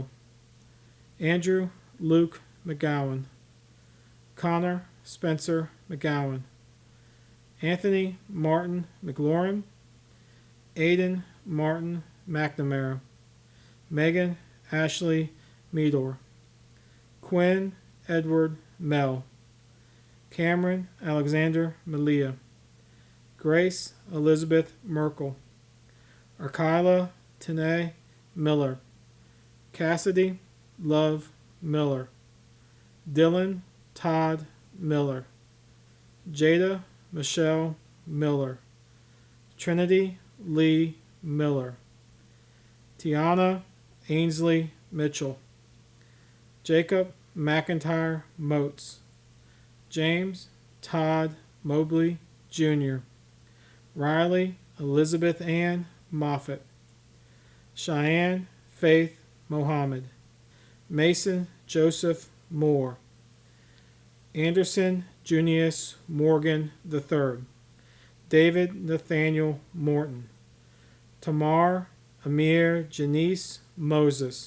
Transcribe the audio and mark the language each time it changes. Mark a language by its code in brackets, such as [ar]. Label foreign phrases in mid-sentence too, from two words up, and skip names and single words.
[en] Andrew Luke McGowan. Connor Spencer McGowan. Anthony Martin McLaurin. Aidan Martin McNamara. Megan Ashley Meador. Quinn Edward Mell. Cameron Alexander Malia. Grace Elizabeth Merkel. Arkyla Tanae Miller. Cassidy Love Miller. Dylan Todd Miller. Jada Michelle Miller. Trinity Lee Miller. Tiana Ainsley Mitchell. Jacob McIntyre Moats. James Todd Mobley Jr. Riley Elizabeth Ann Moffett. Cheyenne Faith Mohammed. Mason Joseph Moore. Anderson Junius Morgan III. David Nathaniel Morton. Tamar Amir Janice Moses.